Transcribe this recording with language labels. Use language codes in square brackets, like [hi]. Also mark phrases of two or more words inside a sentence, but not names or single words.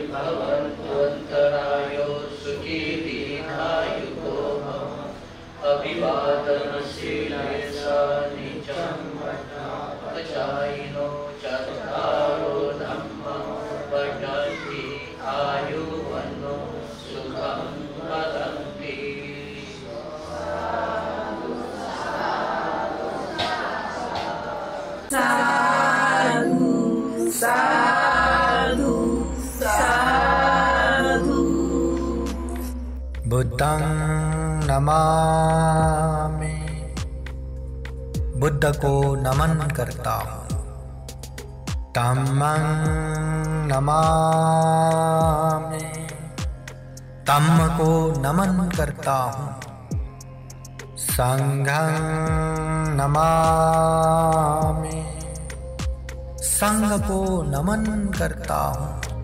[pi] भवन्तु सुखी दीर्घायुको भव अभिवादनशीले निचं वचाइनो चत्वारो धम्मो वर्धन्ति आयुवन्नो सुखं वदन्ति. साधु साधु साधु. बुद्धं नमामि, [hi] बुद्ध को नमन करता हूँ. [pi] धम्मं नमामि, [hi] धम्म को नमन करता हूँ. [pi] संघं नमामि, [hi] संघ को नमन करता हूँ.